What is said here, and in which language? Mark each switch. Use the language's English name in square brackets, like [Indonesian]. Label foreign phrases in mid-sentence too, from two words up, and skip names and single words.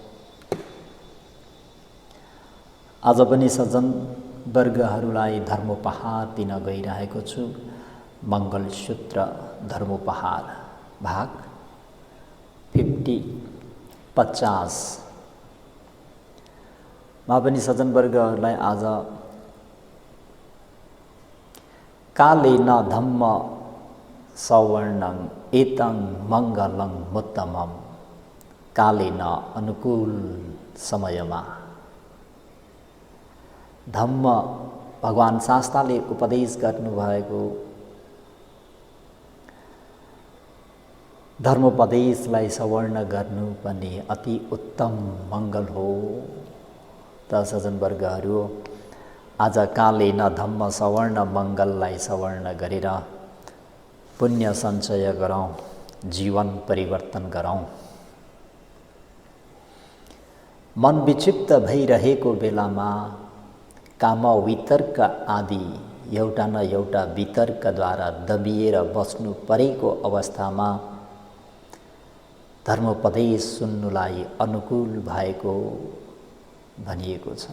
[Nepali] आज पनि सज्जन वर्गहरूलाई धर्मोपहार दिन गइरहेको छु। मङ्गलसूत्र धर्मोपहार भाग 50 मा पनि सज्जन वर्गहरूलाई आज [Pali] कालेन धम्म सवर्णं एतं मङ्गलं मुत्तमम्। [Nepali] कालेन अनुकूल समयमा धम्म भगवान शास्त्रले उपदेश गर्नुभएको धर्मोपदेशलाई सवर्ण गर्नु पनि अति उत्तम मङ्गल हो। त सज्जन वर्गहरू आज [Pali] कालेन धम्म सवर्ण [Nepali] मङ्गललाई सवर्ण गरेर पुण्य सञ्चय गरौँ, जीवन परिवर्तन गरौँ। मन विक्षिप्त भइरहेको बेलामा काम वितर्क आदि एउटा न एउटा वितर्कद्वारा दबिएर बस्नु परेको अवस्थामा धर्मोपदेश सुन्नुलाई अनुकूल भएको भनिएको छ।